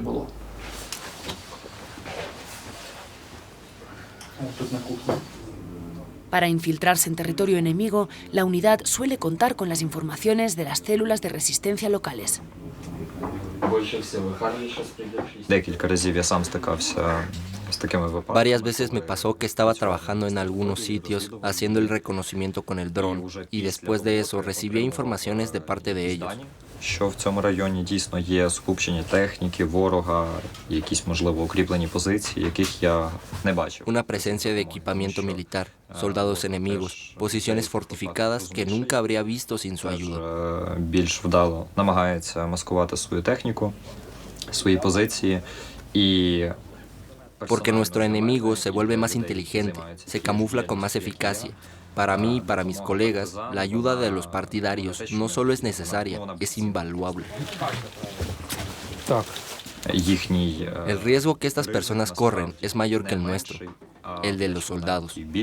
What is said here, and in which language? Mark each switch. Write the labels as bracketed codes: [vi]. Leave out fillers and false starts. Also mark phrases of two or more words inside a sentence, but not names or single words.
[es] Para infiltrarse en territorio enemigo, la unidad suele contar con las informaciones de las células de resistencia locales. Varias veces me pasó que estaba trabajando en algunos sitios haciendo el reconocimiento con el dron y después de eso recibía informaciones de parte de ellos. [uk] Що в цьому районі дійсно є скупчення техніки, ворога, якісь, можливо, укріплені позиції, яких я не бачив. [es] Una presencia de equipamiento militar, soldados enemigos, posiciones fortificadas que nunca habría visto sin su ayuda. [uk] Більш вдало намагається маскувати свою техніку, свої позиції і [es] Porque nuestro enemigo se vuelve más inteligente, se camufla con más eficacia. Para mí y para mis colegas, la ayuda de los partidarios no solo es necesaria, es invaluable. El riesgo que estas personas corren es mayor que el nuestro, el de los soldados.